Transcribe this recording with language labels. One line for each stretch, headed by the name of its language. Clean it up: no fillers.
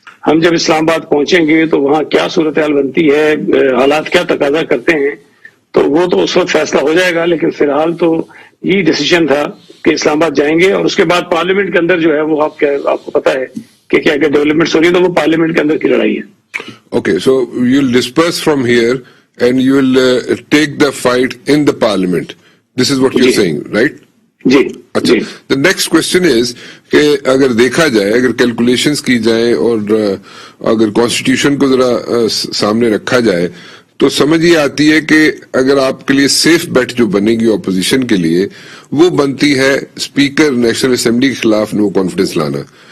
Urdu: ہم جب اسلام آباد پہنچیں گے تو وہاں کیا صورتحال بنتی ہے، حالات کیا تقاضا کرتے ہیں، تو وہ تو اس وقت فیصلہ ہو جائے گا. لیکن فی الحال تو یہ ڈیسیجن تھا کہ اسلام آباد جائیں گے، اور اس کے بعد پارلیمنٹ کے اندر جو ہے وہ آپ کو پتا ہے کہ کیا کیا ڈیولپمنٹس ہو رہی ہیں، تو وہ پارلیمنٹ کے اندر کی لڑائی ہے.
English: Okay, so you'll disperse from here and you will take the fight in the parliament. This is what you're saying, right?
Urdu: جی. اچھا،
English: the next question is
Urdu: کہ اگر دیکھا جائے، اگر کیلکولیشنز کی جائیں اور اگر کانسٹیٹیوشن کو ذرا سامنے رکھا جائے، تو سمجھ یہ آتی ہے کہ اگر آپ کے لیے سیف بیٹ جو بنے گی اپوزیشن کے لیے، وہ بنتی ہے اسپیکر نیشنل اسمبلی کے خلاف نو کانفیڈنس لانا.